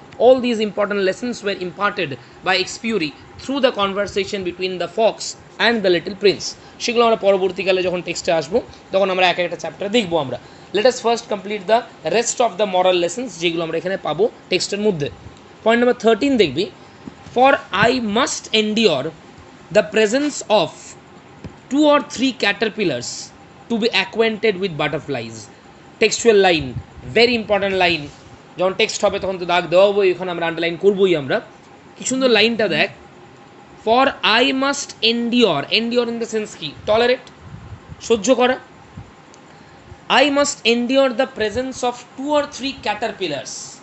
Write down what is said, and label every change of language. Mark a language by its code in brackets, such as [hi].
[en] All these important lessons were imparted by Exupery through the conversation between the fox and the little prince. [bn] সেগুলো আমরা পরবর্তীকালে যখন টেক্সটে আসবো তখন আমরা এক একটা চ্যাপ্টার দেখবো আমরা। [en] let us first complete the rest of the moral lessons, [bn] যেগুলো আমরা এখানে পাবো টেক্সটের মধ্যে। [en] point number 13 [bn] দেখবি, [en] For I must endure the presence of 2 or 3 caterpillars to be acquainted with butterflies. Textual line, very important line. [bn] যখন text হবে তখন তো দাগ দেওয়াবো, এখানে আমরা আন্ডারলাইন করবোই আমরা। কি সুন্দর লাইনটা দেখ, [en] for I must endure, endure in the sense [bn] কি, টলারেট, সহ্য করা। [en] I must endure the presence of 2 or 3 caterpillars.